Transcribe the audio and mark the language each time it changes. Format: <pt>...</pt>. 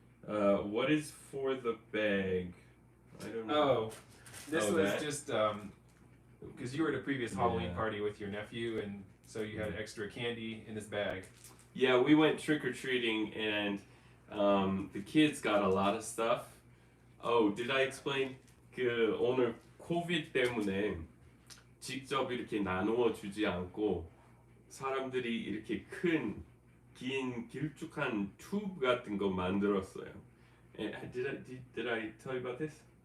<en>What is for the bag? I don't know. Oh, this was that? just because you were at a previous Halloween party with your nephew, and so you had extra candy in his bag. Yeah, we went trick or treating, and the kids got a lot of stuff. Oh, did I explain?</en> <ko>오늘 코비드 때문에 직접 이렇게 나누어 주지 않고 사람들이 이렇게 큰 긴 길쭉한 튜브 같은 거 만들었어요.</ko> <en>And did I tell you about this?</en>